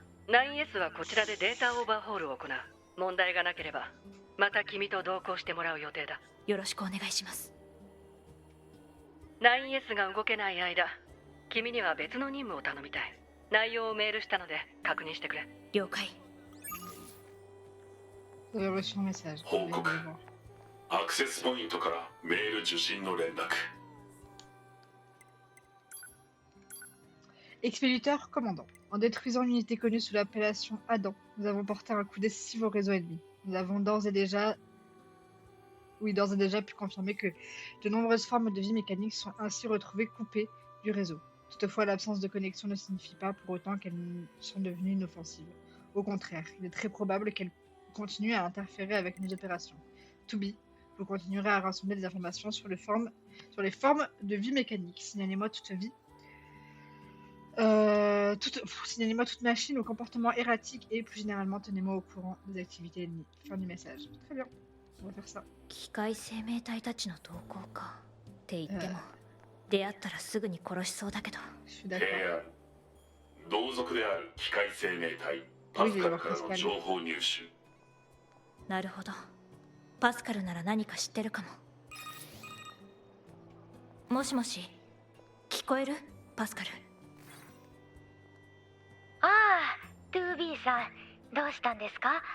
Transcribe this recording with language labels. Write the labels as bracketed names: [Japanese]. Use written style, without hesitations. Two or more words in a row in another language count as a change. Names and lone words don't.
[Japanese] 9S はこちらでデータオーバーホールを行う。問題がなければまた君と同行してもらう予定だ。よろしくお願いします。 9S が動けない間、君には別の任務を頼みたい。内容をメールしたので確認してくれ。了解。 [French] Vous avez reçu un message. [Japanese] 報告。アクセスポイントからメール受信の連絡。 [French] Expéditeur commandant. En détruisant une unité connue sous l'appellation Adam, nous avons porté un coup décisif au réseau ennemi. Nous avons d'ores et déjà pu confirmer que de nombreuses formes de vie mécanique sont ainsi retrouvées coupées du réseau. Toutefois, l'absence de connexion ne signifie pas pour autant qu'elles sont devenues inoffensives. Au contraire, il est très probable qu'elles continuent à interférer avec nos opérations. To be, vous continuerez à rassembler des informations sur les formes de vie mécanique. Signalez-moi toute vie. Signalez-moi toute machine au comportement erratique et plus généralement tenez-moi au courant des activités ennemies. Fin du message. Très bien, on va faire ça. [Japanese] 機械生命体たちの動向かって言っても、出会ったらすぐに殺しそうだけど。 [French] Je suis [Japanese] 提 [French] d'accord. [Japanese] 案同族である機械生命体パスカルからの情報入手。なるほど。パスカルなら何か知ってるかも。もしもし、聞こえる？パスカル。ああ、2B さん、どうしたんですか？